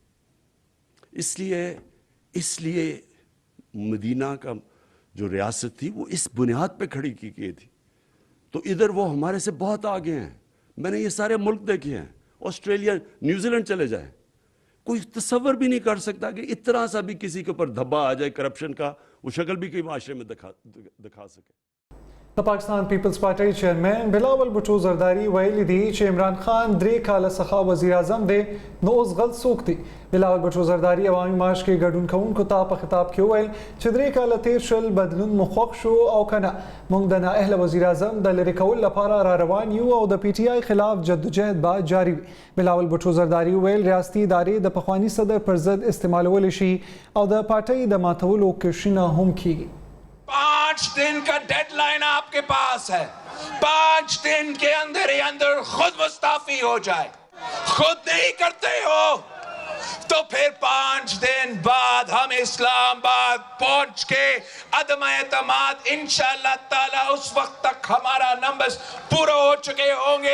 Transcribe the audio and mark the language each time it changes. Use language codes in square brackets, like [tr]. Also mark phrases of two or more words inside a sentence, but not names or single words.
[ur] اس لیے مدینہ کا جو ریاست تھی وہ اس بنیاد پہ کھڑی کی گئی تھی. تو ادھر وہ ہمارے سے بہت آگے ہیں. میں نے یہ سارے ملک دیکھے ہیں, آسٹریلیا, نیوزی لینڈ چلے جائیں, کوئی تصور بھی نہیں کر سکتا کہ اتنا سا بھی کسی کے اوپر دھبا آ جائے کرپشن کا, وہ شکل بھی کوئی معاشرے میں دکھا سکے. [ps] د پاکستان پیپلز پارټۍ چیرمن بلاول بھټو زرداری ویلي دي چې عمران خان 3 کاله څخه وزیر اعظم دی, نو اوس غلط څوک دی. بلاول بھټو زرداری عوامي مارچ کې ګډون کوونکو ته په خطاب کې وویل چې 3 کاله تیر شول, بدلون مو خوښ شو او که نه, موږ د نااهله وزیر اعظم د لرې کولو لپاره را روان یو او د PTI خلاف جدوجهد به جاري وي. بلاول بھټو زرداری وویل ریاستي ادارې د پخواني صدر پر ضد استعمالولی شي او د پارټۍ د ماتولو کوششونه هم کیږي. [ur] 5 دن کا ڈیڈ لائن آپ کے پاس ہے. 5 دن کے اندر ہی اندر خود مستعفی ہو جائے. خود نہیں کرتے ہو تو پھر 5 دن بعد ہم اسلام آباد پہنچ کے عدم اعتماد ان شاء اللہ تعالیٰ اس وقت تک ہمارا نمبرز پورے ہو چکے ہوں گے.